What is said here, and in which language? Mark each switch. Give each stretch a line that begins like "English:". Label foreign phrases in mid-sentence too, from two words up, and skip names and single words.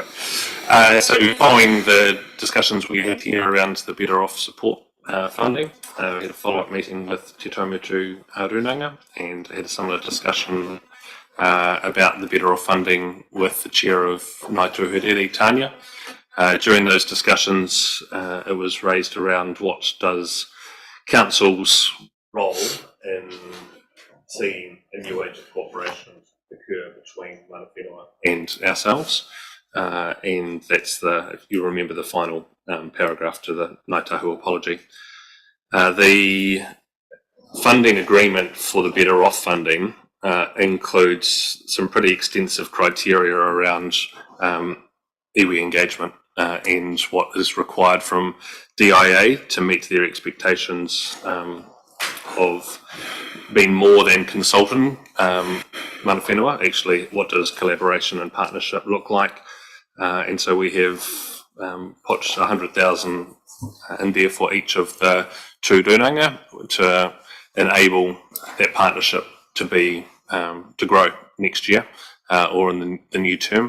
English: So following the discussions we had here around the Better Off support funding, we had a follow-up meeting with Te Amutu Runanga, and had a similar discussion about the Better Off funding with the chair of Ngāi Tūherere, Tanya. During those discussions, it was raised around what does council's role in seeing a new age of cooperation occur between
Māori: mana whenua
English: and ourselves. And that's if you remember the final paragraph to the Ngāi Tahu apology. The funding agreement for the Better Off funding includes some pretty extensive criteria around iwi engagement and what is required from DIA to meet their expectations of being more than consulting
Māori: mana whenua.
English: Actually, what does collaboration and partnership look like? And so we have put 100,000 in there for each of the 2 runanga to enable that partnership to be to grow next year or in the new term.